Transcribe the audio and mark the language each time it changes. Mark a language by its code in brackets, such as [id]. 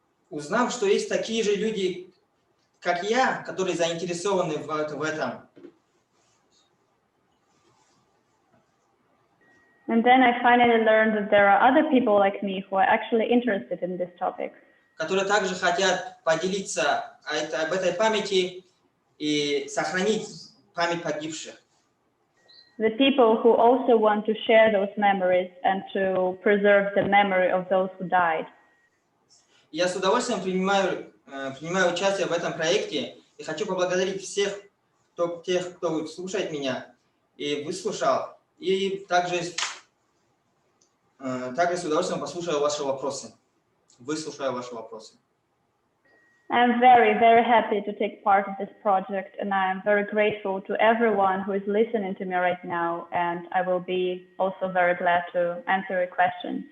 [ru] Узнав, что есть такие же люди, как я, которые заинтересованы в этом. [en] And then I finally learned that there are other people like me who are actually interested in this topic. [ru] Которые также хотят поделиться об этой памяти и сохранить память погибших. [en] The people who also want to share those memories and to preserve the memory of those who died. [ru] Я с удовольствием принимаю участие в этом проекте и хочу поблагодарить всех, кто слушает меня и выслушал, и также с удовольствием послушаю ваши вопросы, выслушаю ваши вопросы. [en] I'm very, very happy to take part of this project, and I am very grateful to everyone who is listening to me right now, and I will be also very glad to answer your questions.